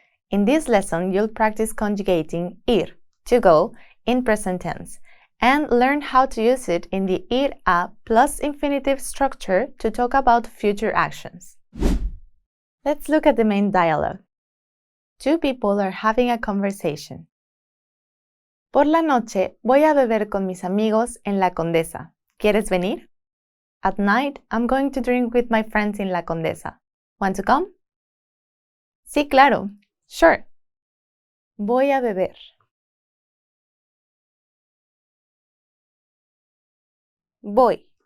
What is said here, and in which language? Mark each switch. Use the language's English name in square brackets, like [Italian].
[English] In this lesson, you'll practice conjugating ir, to go, in present tense, and learn how to use it in the ir a plus infinitive structure to talk about future actions. Let's look at the main dialogue. 2 people are having a conversation. [Spanish] Por la noche voy a beber con mis amigos en La Condesa. ¿Quieres venir? [English] At night, I'm going to drink with my friends in La Condesa. Want to come? [Spanish] Sí, claro. [English] Sure. [Spanish] Voy a beber. Voy.